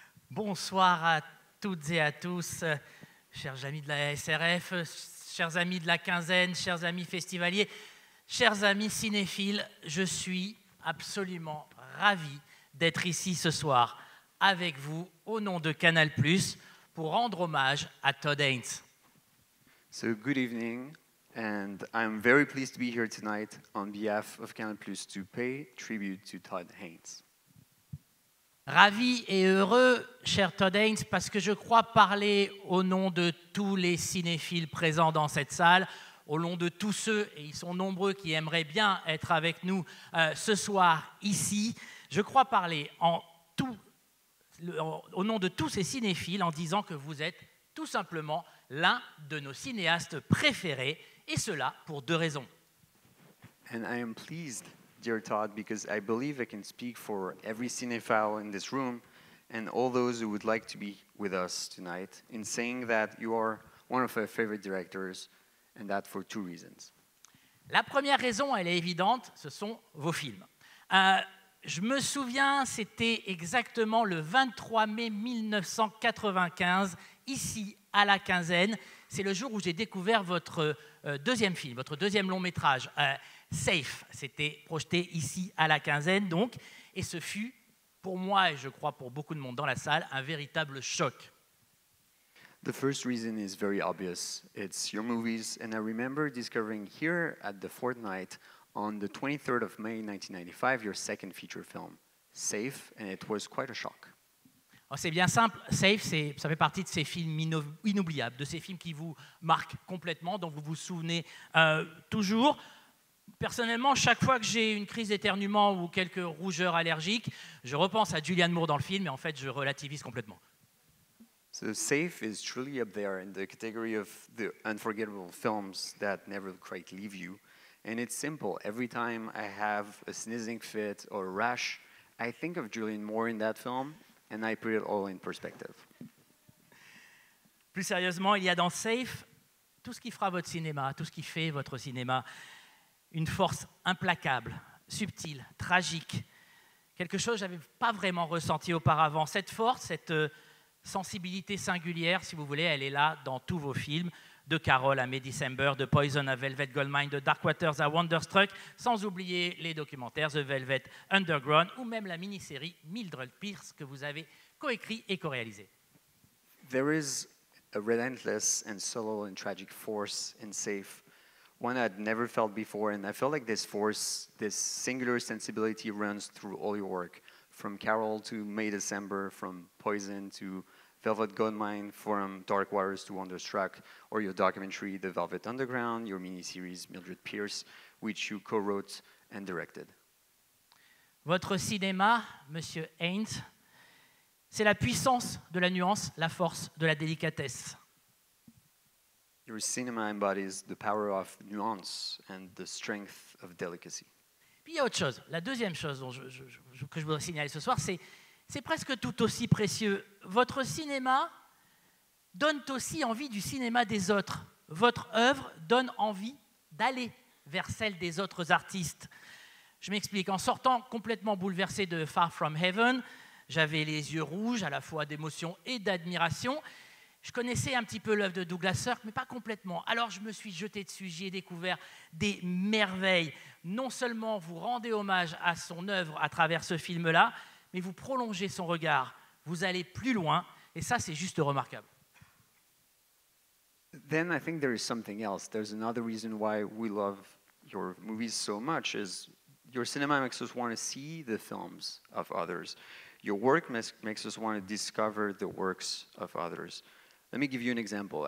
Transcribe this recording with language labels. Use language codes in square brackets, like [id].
[fr] Bonsoir à toutes et à tous, chers amis de la SRF, chers amis de la quinzaine, chers amis festivaliers, chers amis cinéphiles, je suis absolument ravi d'être ici ce soir avec vous au nom de Canal+, pour rendre hommage à Todd Haynes. [en] So good evening, and I'm very pleased to be here tonight on behalf of Canal+ to pay tribute to Todd Haynes. [fr] Ravi et heureux, cher Todd Haynes, parce que je crois parler au nom de tous les cinéphiles présents dans cette salle, au nom de tous ceux, et ils sont nombreux, qui aimeraient bien être avec nous ce soir ici. Je crois parler au nom de tous ces cinéphiles en disant que vous êtes tout simplement l'un de nos cinéastes préférés, et cela pour deux raisons. [en] And I am pleased, dear Todd, because I believe I can speak for every cinephile in this room and all those who would like to be with us tonight in saying that you are one of our favorite directors, and that for two reasons. [fr] La première raison, elle est évidente, ce sont vos films. Je me souviens, c'était exactement le 23 mai 1995, ici à la Quinzaine. C'est le jour où j'ai découvert votre deuxième film, votre deuxième long métrage, Safe. C'était projeté ici à la Quinzaine, donc, et ce fut, pour moi et je crois pour beaucoup de monde dans la salle, un véritable choc. [en] The first reason is very obvious. It's your movies, and I remember discovering here at the Fortnight on the 23rd of May 1995 your second feature film, Safe, and it was quite a shock. [fr] C'est bien simple, Safe, ça fait partie de ces films inoubliables, de ces films qui vous marquent complètement, dont vous vous souvenez toujours. Personnellement, chaque fois que j'ai une crise d'éternuement ou quelques rougeurs allergiques, je repense à Julianne Moore dans le film, et en fait, je relativise complètement. [en] So Safe is truly up there in the category of the unforgettable films that never quite leave you. And it's simple. Every time I have a sneezing fit or a rash, I think of Julianne Moore in that film, and I put it all in perspective. [fr] Plus sérieusement, il y a dans Safe tout ce qui fera votre cinéma, tout ce qui fait votre cinéma. une force implacable, subtile, tragique, quelque chose que je n'avais pas vraiment ressenti auparavant. Cette force, cette sensibilité singulière, si vous voulez, elle est là dans tous vos films, de Carol à May December, de Poison à Velvet Goldmine, de Dark Waters à Wonderstruck, sans oublier les documentaires The Velvet Underground ou même la mini-série Mildred Pierce que vous avez coécrit et co-réalisé. [en] There is a relentless and subtle and tragic force in Safe, one I'd never felt before, and I felt like this force, this singular sensibility runs through all your work, from Carol to May December, from Poison to Velvet Goldmine, from Dark Waters to Wonderstruck, or your documentary The Velvet Underground, your mini-series Mildred Pierce, which you co-wrote and directed. [fr] Votre cinéma, Monsieur Haynes, c'est la puissance de la nuance, la force de la délicatesse. [en] Your cinema embodies the power of nuance and the strength of delicacy. [fr] Puis il y a autre chose. La deuxième chose que je voudrais signaler ce soir, c'est presque tout aussi précieux. Votre cinéma donne aussi envie du cinéma des autres. Votre œuvre donne envie d'aller vers celle des autres artistes. Je m'explique. En sortant complètement bouleversé de Far From Heaven, j'avais les yeux rouges à la fois d'émotion et d'admiration. Je connaissais un petit peu l'œuvre de Douglas Sirk, mais pas complètement. Alors je me suis jeté dessus, j'y ai découvert des merveilles. Non seulement vous rendez hommage à son œuvre à travers ce film-là, mais vous prolongez son regard, vous allez plus loin, et ça c'est juste remarquable. [en] Then I think there is something else. There's another reason why we love your movies so much is your cinema makes us want to see the films of others. Your work makes us want to discover the works of others. Let me give you an example.